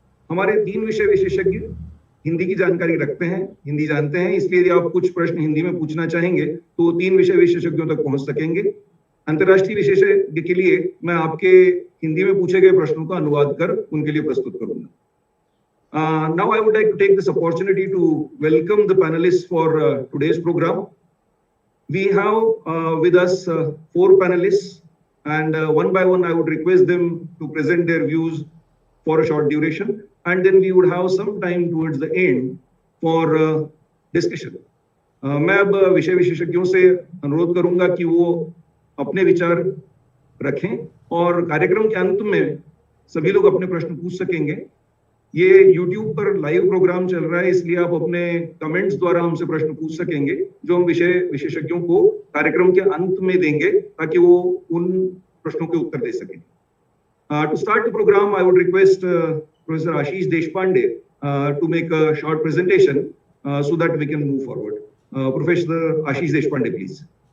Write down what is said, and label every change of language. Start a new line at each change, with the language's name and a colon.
Hindi: हमारे 3 विषय विशेषज्ञ हिंदी की जानकारी रखते हैं, हिंदी जानते हैं, इसलिए यदि आप कुछ प्रश्न हिंदी में पूछना चाहेंगे तो 3 विषय विशेषज्ञों तक पहुंच सकेंगे। अंतर्राष्ट्रीय विशेषज्ञ के लिए मैं आपके हिंदी में पूछे गए प्रश्नों का अनुवाद कर उनके लिए प्रस्तुत करूंगा।
English: Now I would like to take this opportunity to welcome the panelists for today's program. We have with us 4 panelists, and one by one I would request them to present their views for a short duration, and then we would have some time towards the end for discussion.
Hindi: मैं अब विषय विशेषज्ञों से अनुरोध करूंगा कि वो अपने विचार रखें और कार्यक्रम के अंत में सभी लोग अपने प्रश्न पूछ सकेंगे। ये YouTube पर लाइव प्रोग्राम चल रहा है, इसलिए आप अपने कमेंट्स द्वारा हमसे प्रश्न पूछ सकेंगे जो हम विषय विशेषज्ञों को कार्यक्रम के अंत में देंगे ताकि वो उन प्रश्नों के उत्तर दे सकें।
English: To start the program, I would request Professor Ashish Deshpande to make a short presentation so that we can move forward. Professor Ashish Deshpande, please.